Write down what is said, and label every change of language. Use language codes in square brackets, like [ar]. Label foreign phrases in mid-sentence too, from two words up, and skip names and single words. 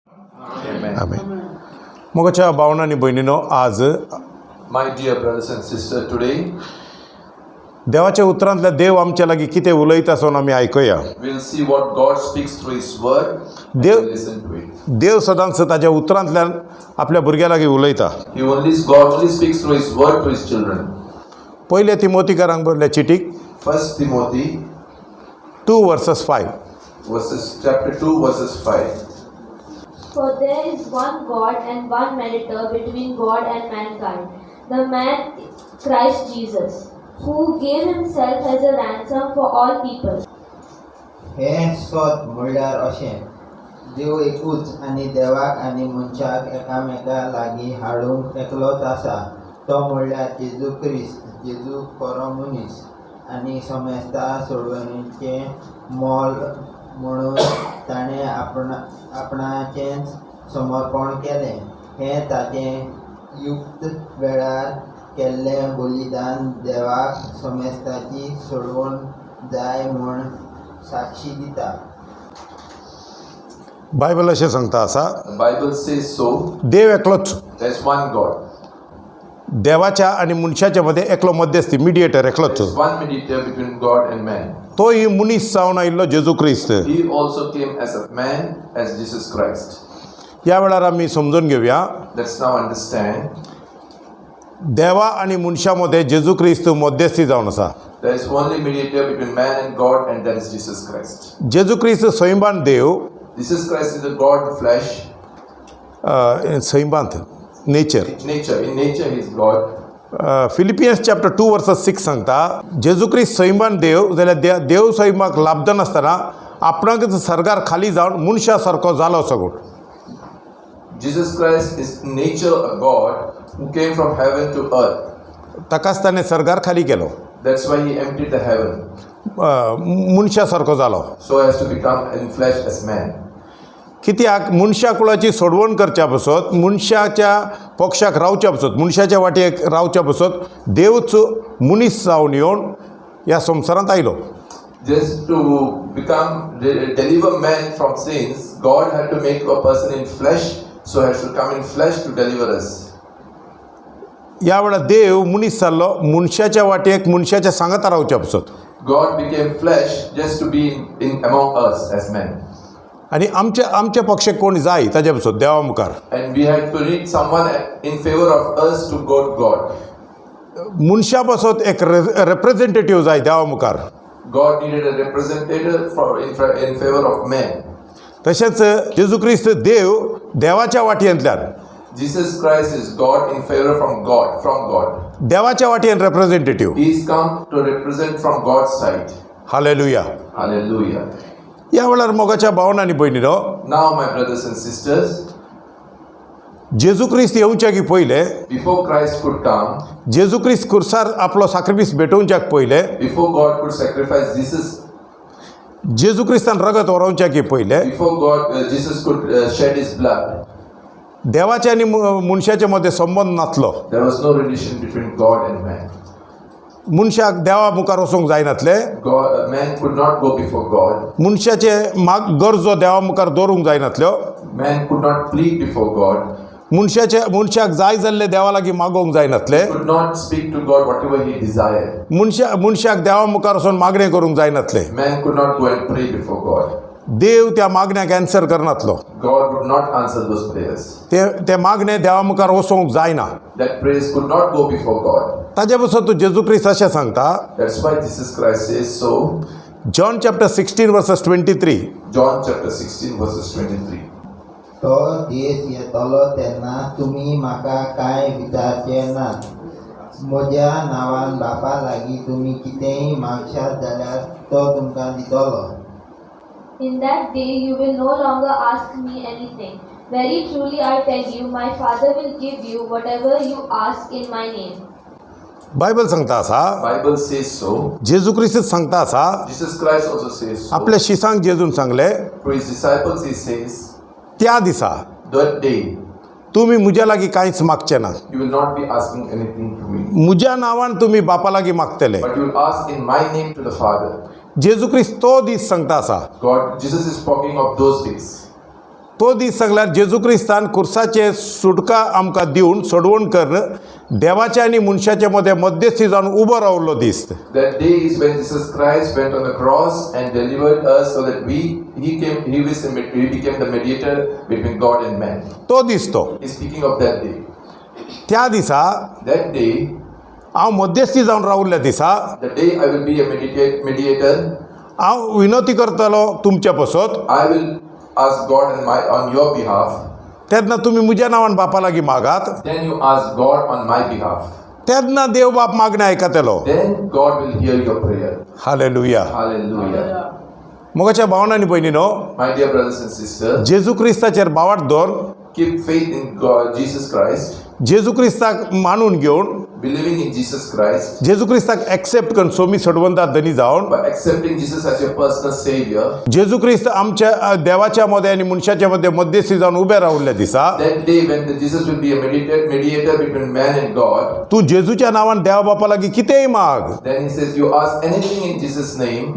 [kok] आमेन. मोगाच्या भावना आणि बहिणीनो, आज [en] My dear brothers and sisters, today [kok] देवाच्या उतरांतल्या देव आमच्या लागीं कितें उलयता आसून आमी आयकया. [en] we'll see what God speaks through His Word. And [kok] देव [en] we'll listen to it. [kok] देव सदांच ताच्या उतरांतल्यान आपल्या भुरग्यां लागीं उलयता. [en] God only speaks through His Word to His children. [kok] पयले तिमोथीकारांक बरयल्या चिठीक [en] 1 Timothy 2:5. chapter 2 verses 5. For there is one God and one mediator between God and mankind, the man Christ Jesus, who gave himself as a ransom for all people. [kok] हे सोद म्हणल्यार अशें, देव एकूच आनी देवाक आनी मनशाक एकामेका लागीं हाडूंक एकलोच आसा, तो म्हणल्यार जेजू क्रिस्त, जेजू खरो मनीस आनी समेस्ता सोडवणेचें मोल म्हणून ताणें आपणाचें समर्पण केलें. हें ताचें युक्त वेळार केल्लें बलिदान देवाक समेस्ताची सोडवण जाय म्हूण साक्षी दिता. बायबल अशें सांगता आसा, [en] The Bible says so. [kok] देव एकलोच. [en] There's one God. [kok] देवाच्या आणि मनशाच्या मध्ये एकलो मध्यस्थी, मिडिएटर एकलोच. [en] There's one mediator between God and man. [kok] तोही मनीस जावन आयिल्लो जेजू क्रिस्त. [en] He also came as a man, as Jesus Christ. [kok] या वेळार आमी समजून घेवया, [en] Let's now understand. [kok] देवा आणि मनशामध्ये जेजू क्रिस्त मध्यस्थी जावन आसा. [en] There is only mediator between man and God, and that is Jesus Christ. [kok] जेजू क्रिस्त स्वयंबान देव, [en] Jesus Christ is the God of flesh. [kok] स्वयंबांत नेचर. [en] In nature he is God. [kok] फिलिपियन्स चॅप्टर 2:6 सांगता, जेजू क्रिस्त स्वयंबान देव जाल्यार देव स्वयंबाक लाभता नासतना आपणाक सर्गार खाली जावन मनशा सारको जालो सगळो. [en] Jesus Christ is in nature a God who came from heaven to earth. [kok] ताकाच ताणें सर्गार खाली केलो, [en] That's why he emptied the heaven, [kok] मनशा सारको जालो. [en] so as to become in flesh as man. [kok] कित्याक मनशा कुळाची सोडवण करच्या पसत, मनशाच्या पक्षाक रावच्या पसत, मनशाच्या वाटेक रावच्या पसत देवच मनीस जावन येवन ह्या संवसारांत आयलो. [en] Just to deliver man from sins, God had to make a person in flesh, so has to come in flesh to deliver us. [kok] या वेळार देव मनीस जाल्लो मनशाच्या वाटेक मनशाच्या सांगाता रावच्या पसत. [en] God became flesh just to be in among us as men. [kok] आणि आमच्या पक्षाक कोण जाय ताच्या पसत देवा मुखार. [en] And we had to need someone in favor of us to go to God. [kok] मनशा पसत एक रिप्रेझेंटेटिव्ह जाय देवा मुखार. [en] God needed a representative in favor of men. [kok] तशेंच जेजू क्रिस्त देव देवाच्या वाटयांतल्यान, [en] Jesus Christ is God in favor from God. [kok] देवाच्या वाटयान रिप्रेझेंटेटिव्ह. [en] He's come to represent from God's side. [kok] हालेलुया. [en] Hallelujah. [kok] या वेळार मोगाच्या भावना आनी भयणीनो, [en] Now my brothers and sisters, [kok] जेजू क्रिस्त येवच्या की पयले, [en] before Christ could come, [kok] जेजू क्रिस्त खुर्सार आपलो साक्रिफीस भेटोवच्याक पयले, [en] before God could sacrifice Jesus, [kok] जेजू क्रिस्तान रगत व्हरोवच्या की पयले, [en] before Jesus could shed his blood, [kok] देवाच्या आनी मनशाच्या मध्ये संबंध नासलो. [en] there was no relation between God and man. [kok] मनशाक देवा मुखार वचूंक जायनासले. [en] Man could not go before God. [kok] मनशाचे गरजो देवा मुखार दवरूंक जायनासल्यो. [en] Man could not plead before God. [kok] मनशाक जाय जाल्ले देवा लागीं मागोवंक जायनासले. [en] Could not speak to God whatever he desired. [kok] मनशाक देवा मुखार वचून मागणें करूंक जायनासले. [en] Man could not go and pray before God. [kok] देव त्या मागण्याक एन्सर करनासलो. [en] God would not answer those prayers. [kok] ते मागणें देवा मुखार वचोवंक जायना. [en] That prayers could not go before God. [kok] ताजे पसत तूं जेजू क्रिस्त अशें सांगता, [en] That's why Jesus Christ says so. [kok] जॉन चॅप्टर 16:23. [en] John chapter 16 verses 23. [kok] तो दीस येतलो तेन्ना तुमी म्हाका कांय विचारचे नात. म्हज्या नांवान बापा लागीं तुमी कितेंय मागशात जाल्यार तो तुमकां दितलो. [en] In that day you will no longer ask me anything. Very truly I tell you, my Father will give you whatever you ask in my name. [kok] बायबल सांगता आसा, [en] Bible says so. [kok] जेजू क्रिस्त सांगता आसा, [en] Jesus Christ also says so. [kok] आपल्या शिसांक जेजून सांगले, [en] To his disciples he says, [kok] त्या दिसा [en] that day [kok] तुम्ही म्हज्या लागीं कांयच मागचे ना. [en] you will not be asking anything to me, [kok] म्हज्या नांवान तुम्ही बापा लागीं मागतले. [en] but you will ask in my name to the Father. [kok] जेजू क्रिस्त तो दीस सांगता आसा. [en] Jesus is talking of those days. [kok] तो दीस सांगल्यार जेजू क्रिस्तान खुर्साचे सुटका आमकां दिवन सोडवण करून देवाच्या आनी मनशाच्या मदें मध्यस्थी जावन उबो रावल्लो दीस. [en] That day is when Jesus Christ went on the cross and delivered us so that he became the mediator between God and man. [kok] तो दीस तो [en] He's speaking of that day. [kok] त्या दिसा [en] That day, [kok] हांव मध्यस्थी जावन रावल्ल्या दिसा [en] the day I will be a mediator, [kok] हांव विनंती करतलो तुमच्या पसत, [en] I will ask God on your behalf. [kok] तेन्ना तुमी म्हज्या नांवान बापा लागीं मागात. [en] Then you ask God on my behalf. [kok] तेन्ना देव बाप मागणें आयकतलो. [en] Then God will hear your prayer. [kok] हालेलुया. [en] Hallelujah. [kok] मोगाच्या भावनांनी भयणीनो, [en] My dear brothers and sisters, [kok] जेजू क्रिस्ताचेर बावाट दवर, [en] keep faith in God, Jesus Christ, [kok] जेजू क्रिस्ताक मानून घेवन, [en] believing in Jesus Christ, [kok] जेजू क्रिस्ताक एक्सेप्ट करून सोमी सोडवंता धनी जावन, [en] by accepting Jesus as your personal Savior. [kok] जेजू क्रिस्त आमच्या देवाच्या मध्ये आणि मनशाच्या मध्ये मध्यस्थी जावन उबे रावल्ल्या दिसा [en] That day when Jesus will be a mediator between man and God, [kok] तूं जेजूच्या नांवान देवा बापा लागीं कितेंय माग, [en] then he says, you ask anything in Jesus' name,